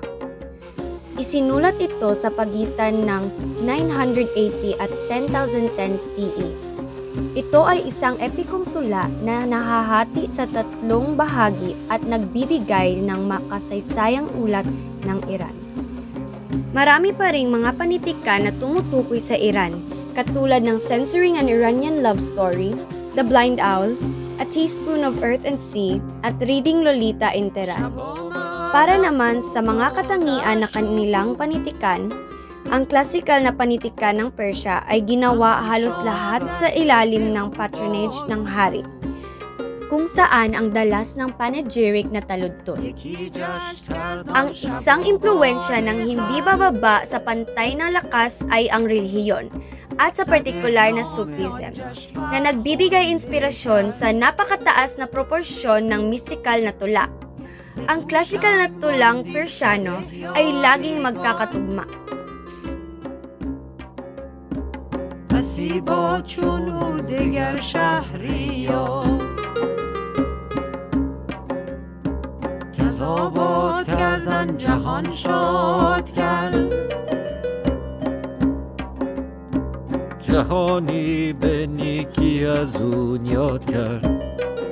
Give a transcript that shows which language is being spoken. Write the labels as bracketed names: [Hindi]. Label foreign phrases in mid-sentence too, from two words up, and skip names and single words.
[Filipino] Isinulat ito sa pagitan ng 980 at 10,010 CE. Ito ay isang epikong tula na nahahati sa 3 bahagi at nagbibigay ng makasaysayang ulat ng Iran. Marami pa ring mga panitikan na tumutukoy sa Iran, katulad ng Censoring an Iranian Love Story, The Blind Owl, A Teaspoon of Earth and Sea, at Reading Lolita in Tehran. Para naman sa mga katangian na kanilang panitikan, ang klasikal na panitikan ng Persia ay ginawa halos lahat sa ilalim ng patronage ng hari, kung saan ang dalas ng panegyric na taludtod. Ang isang impluwensya ng hindi bababa sa pantay ng lakas ay ang relihiyon, at sa partikular na Sufism, na nagbibigay inspirasyon sa napakataas na proporsyon ng mystikal na tula. Ang klasikal na tulang Persyano ay laging magkakatugma. [Persian] نصیبا چون او دگر شهری یافت کز آباد کردن جهان شاد کرد جهانی به نیکی از اون یاد کرد